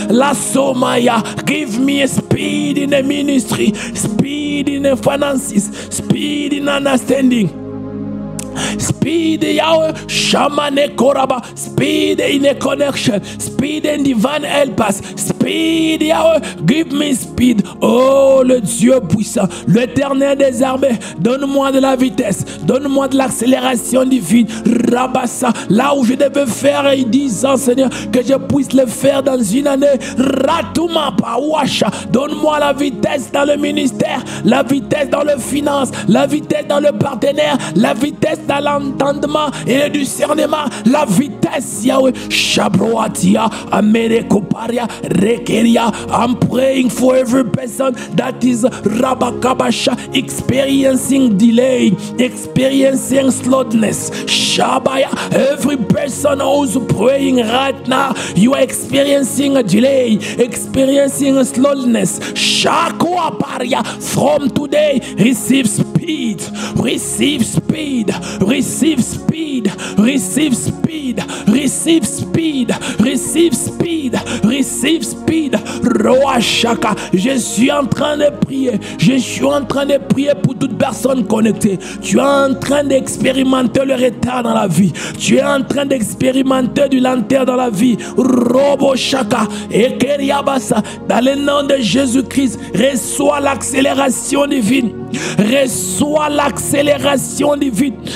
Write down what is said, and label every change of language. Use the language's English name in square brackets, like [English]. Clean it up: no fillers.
[English] La Somaya, give me speed in the ministry, speed in the finances, speed in understanding. Speed, Yahweh, Shamane Koraba, speed in a connection, speed in divine help us, speed, Yahweh, give me speed. [French] Oh, le Dieu puissant, l'Éternel des armées, donne-moi de la vitesse, donne-moi de l'accélération divine. Rabassa, là où je devais faire 10 ans, Seigneur, que je puisse le faire dans une année. Ratuma Pawasha, donne-moi la vitesse dans le ministère, la vitesse dans le finance, la vitesse dans le partenaire, la vitesse dans l'entendement et le discernement, la vitesse, Yahweh. [English] Shabroatia, Amerekoparia, Rekeria. I'm praying for every person that is Rabakabasha, experiencing delay, experiencing slowness, Shabaya, every person who's praying right now, you are experiencing a delay, experiencing a slowness, Shakwa Paria, from today, receive speed, receive speed, receive speed, receive speed, receive speed, receive speed, receive speed. [French] Roashaka, je suis en train de prier, je suis en train de prier pour toute personne connectée. Tu es en train d'expérimenter le retard dans la vie, tu es en train d'expérimenter du lenteur dans la vie. Robo Shaka et Keriabasa, dans le nom de Jésus-Christ, reçois l'accélération divine, reçois l'accélération divine.